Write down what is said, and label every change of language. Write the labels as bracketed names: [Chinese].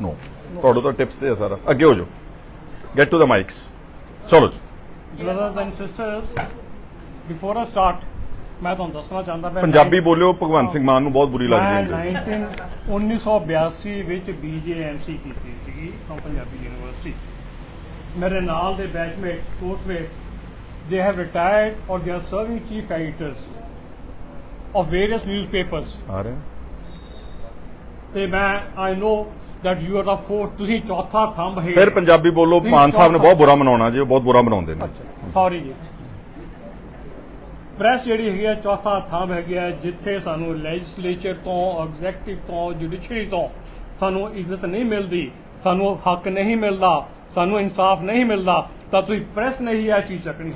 [Punjabi] ਨੋ, ਤੁਹਾਡੇ ਤੋਂ ਟਿਪਸ ਤੇ ਸਾਰਾ ਅੱਗੇ ਹੋ ਜਾਓ, [English] Get to the mics. [Punjabi] ਚਲੋ ਜੀ। [English] brothers and sisters, before I start [Punjabi] ਮੈਂ ਤੁਹਾਨੂੰ ਦੱਸਣਾ ਚਾਹੁੰਦਾ ਪਿਆ, ਪੰਜਾਬੀ ਬੋਲਿਓ, ਭਗਵੰਤ ਸਿੰਘ ਮਾਨ ਨੂੰ ਬਹੁਤ ਬੁਰੀ ਲੱਗਦੀ ਹੈ। ਮੈਂ 1982 ਵਿੱਚ BJMC ਕੀਤੀ ਸੀਗੀ ਫਰਮ ਪੰਜਾਬੀ ਯੂਨੀਵਰਸਿਟੀ। ਮੇਰੇ ਨਾਲ ਦੇ ਬੈਚਮੇਟਸ, ਕੋਰਸਮੇਟਸ, [English] they have retired or they are serving chief editors of various newspapers. [Punjabi] ਆ ਰਹੇ [English] ਤੇ ਮੈਂ I know that you are the fourth, [Punjabi] ਤੁਸੀਂ ਚੌਥਾ ਥੰਬ ਹੈ। ਫਿਰ ਪੰਜਾਬੀ ਬੋਲੋ, ਮਾਨ ਸਾਹਿਬ ਨੇ ਬਹੁਤ ਬੁਰਾ ਮਨਾਉਣਾ ਜੀ, ਉਹ ਬਹੁਤ ਬੁਰਾ ਮਨਾਉਂਦੇ ਨੇ। ਸੌਰੀ ਜੀ। ਪ੍ਰੈਸ ਜਿਹੜੀ ਹੈਗੀ ਹੈ ਚੌਥਾ ਥੰਬ ਹੈਗੀ ਹੈ, ਜਿੱਥੇ ਸਾਨੂੰ ਲੈਜਿਸਲੇਚਰ ਤੋਂ, ਐਗਜ਼ੈਕਟਿਵ ਤੋਂ, ਜੁਡੀਸ਼ਰੀ ਤੋਂ ਸਾਨੂੰ ਇੱਜ਼ਤ ਨਹੀਂ ਮਿਲਦੀ, ਸਾਨੂੰ ਹੱਕ ਨਹੀਂ ਮਿਲਦਾ, ਸਾਨੂੰ ਇਨਸਾਫ ਨਹੀਂ ਮਿਲਦਾ, ਤਾਂ ਤੁਸੀਂ ਪ੍ਰੈਸ ਨਹੀਂ ਇਹ ਚੀਜ਼ ਚੱਕਣੀ।